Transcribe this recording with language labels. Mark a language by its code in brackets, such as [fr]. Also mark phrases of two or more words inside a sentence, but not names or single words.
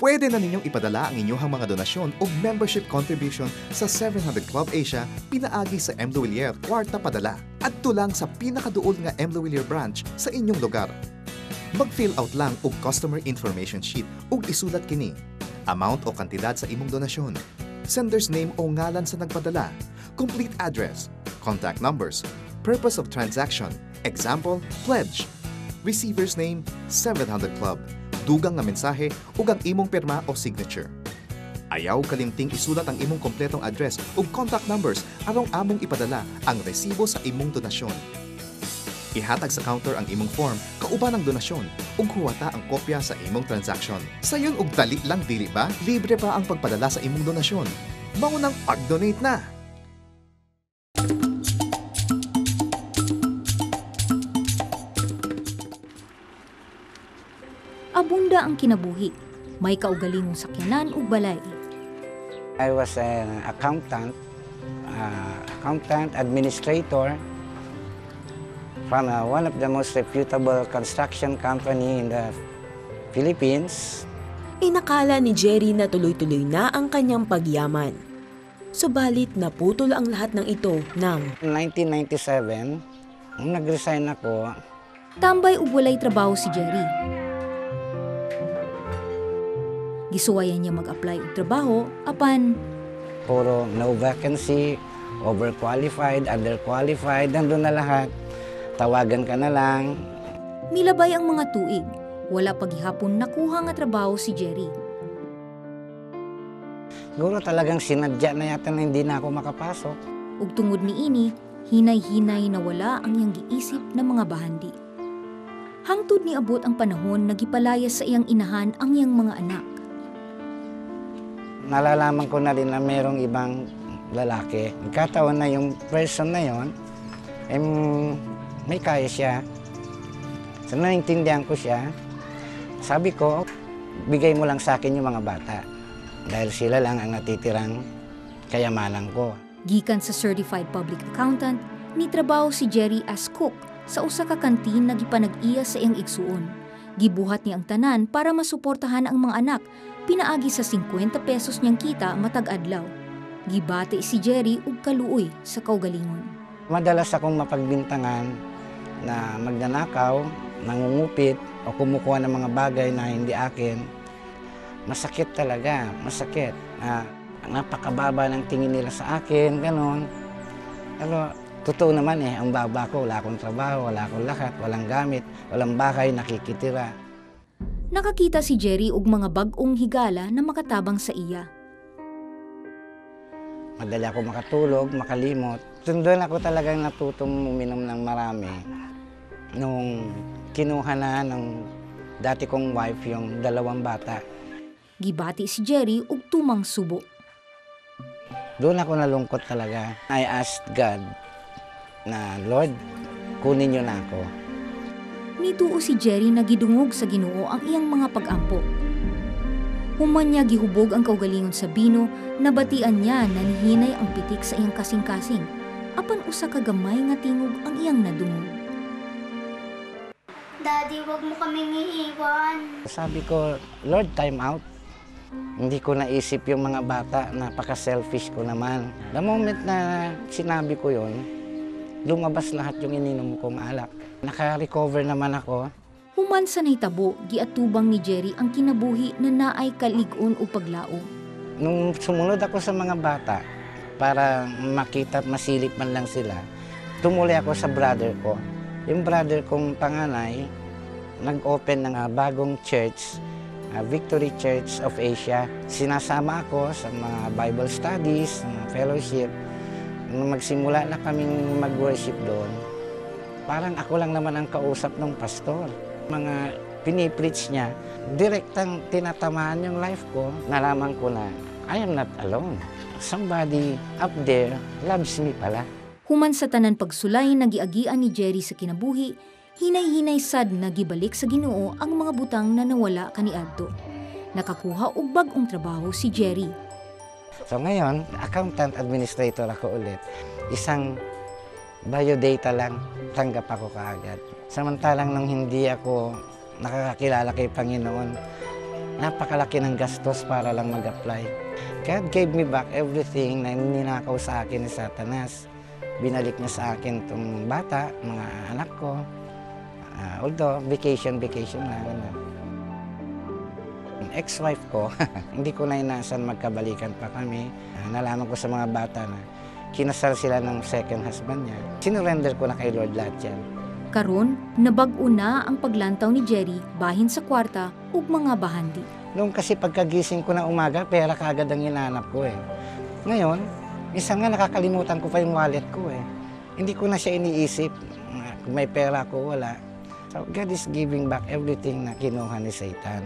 [ceb] Pwede na ninyong ipadala ang inyong mga donasyon o [en] membership contribution [ceb] sa 700 Club Asia pinaagi sa M. Luwilier, kwarta padala. At tulang sa pinakaduol nga M. Luwilier branch sa inyong lugar. Mag-fill out lang og [en] customer information sheet [ceb] ug isulat kini. Amount o kantidad sa imong donasyon. [en] Sender's name [ceb] o ngalan sa nagpadala. [en] Complete address. Contact numbers. Purpose of transaction. Example, pledge. Receiver's name, 700 Club. [ceb] Dugang nga mensahe ug ang imong pirma o signature. Ayaw kalimting isulat ang imong kompletong address ug contact numbers aron among ipadala ang resibo sa imong donasyon. Ihatag sa counter ang imong form kauban ang donasyon ug huwata ang kopya sa imong transaction. Sayon og dali lang dili ba? Libre pa ang pagpadala sa imong donasyon. Mao nang pag-donate na. Abunda ang kinabuhi. May kaugalingong sakyanan ug balay. [en] I was an accountant, administrator from one of the most reputable construction company in the Philippines. [tl] Inakala ni Jerry na tuloy-tuloy na ang kanyang pagyaman. Subalit naputol ang lahat ng ito ng 1997, nung nag-resign ako. [ceb] Tambay ug walay trabaho si Jerry. Gisuwayan niya mag-apply og trabaho apan [tl] puro [en] no vacancy, overqualified, underqualified, [tl] nandun na lahat. Tawagan ka na lang. [ceb] Milabay ang mga tuig. Wala paghihapon nakuha nga trabaho si Jerry. [tl] Siguro talagang sinadya na yata na hindi na ako makapasok. [ceb] Ug tungod ni ini, hinay-hinay na wala ang iyang giisip na mga bahandi. Hangtod ni abot ang panahon na gipalayas sa iyang inahan ang iyang mga anak. [tl] Nalalaman ko na rin na mayroong ibang lalaki. Nagkataon na yung person na yon, may kaya siya. So naintindihan ko siya. Sabi ko, bigay mo lang sa akin yung mga bata. Dahil sila lang ang natitirang kayamanan ko. [ceb] Gikan sa [en] Certified Public Accountant, [ceb] nitrabaho si Jerry as cook sa usa ka kantin na gipanag-iya sa iyang igsuon. Gibuhat niya ang tanan para masuportahan ang mga anak, pinaagi sa 50 pesos niyang kita matag adlaw. Gibati si Jerry ug kaluoy sa kaugalingon. [tl] Madalas akong mapagbintangan na magnanakaw, nangungupit o kumukuha ng mga bagay na hindi akin. Masakit talaga, masakit. Napakababa ng tingin nila sa akin, gano'n. Pero totoo naman ang baba ko, wala akong trabaho, wala akong lahat, walang gamit, walang bahay, nakikitira. [ceb] Nakakita si Jerry og mga bag-ong higala na makatabang sa iya. [tl] Madali ako makatulog, makalimot. Doon ako talagang natutong uminom ng marami. Nung kinuha na ng dati kong wife yung 2 bata. [ceb] Gibati si Jerry og tumang subo. [tl] Doon ako nalungkot talaga. [en] I asked God [tl] na, Lord, kunin niyo na ako. [ceb] Nituo si Jerry na gidungog sa Ginoo ang iyang mga pag-ampo. Human niya gihubog ang kaugalingon sa bino, nabatian niya na nihinay ang pitik sa iyang kasing-kasing. Apan usa ka gamay nga tingog ang iyang nadungog. [tl] Daddy, wag mo kaming iiwan. Sabi ko, Lord, [en] time out. [tl] Hindi ko naisip yung mga bata, napaka-selfish ko naman. [en] The moment [tl] na sinabi ko yon, lumabas lahat yung ininom kong alak. Naka-recover naman ako. [ceb] Human sa nahitabo, giatubang ni Jerry ang kinabuhi na naay kalig-on o paglao. [tl] Nung sumunod ako sa mga bata, para makita at masilip man lang sila, tumuli ako sa brother ko. Yung brother kong panganay, nag-open ng bagong church, Victory Church of Asia. Sinasama ako sa mga [en] Bible studies, [tl] mga fellowship. Nung magsimula na kaming mag-worship doon, parang ako lang naman ang kausap ng pastor. Mga pinipreach niya, direktang tinatamaan yung life ko. Nalaman ko na, [en] I am not alone. Somebody up there loves me pala. [ceb] Human sa tanan pagsulay nagiagian ni Jerry sa kinabuhi, hinay-hinay sad na gibalik sa Ginoo ang mga butang na nawala kaniadto. Nakakuha og bag-ong trabaho si Jerry. [tl] So ngayon, [en] accountant administrator [tl] ako ulit. Isang biodata lang, tanggap ako kaagad. Samantalang nung hindi ako nakakakilala kay Panginoon, napakalaki ng gastos para lang mag-apply. [en] God gave me back everything [tl] na ninakaw sa akin ni Satanas. Binalik niya sa akin itong bata, mga anak ko. Although, vacation lang. Ex-wife ko, hindi ko na inaasahan magkabalikan pa kami. Nalaman ko sa mga bata na kinasal sila ng [en] second husband [tl] niya. Sinurrender ko na kay Lord lahat yan. [ceb] Karon, nabag-o na ang paglantaw ni Jerry bahin sa kwarta ug mga bahandi. [tl] Noong kasi pagkagising ko na umaga, pera kaagad ang hinahanap ko eh. Ngayon, minsan nga nakakalimutan ko pa yung wallet ko eh. Hindi ko na siya iniisip. Kung may pera ko, wala. [en] So God is giving back everything [tl] na kinuha ni [en] Satan.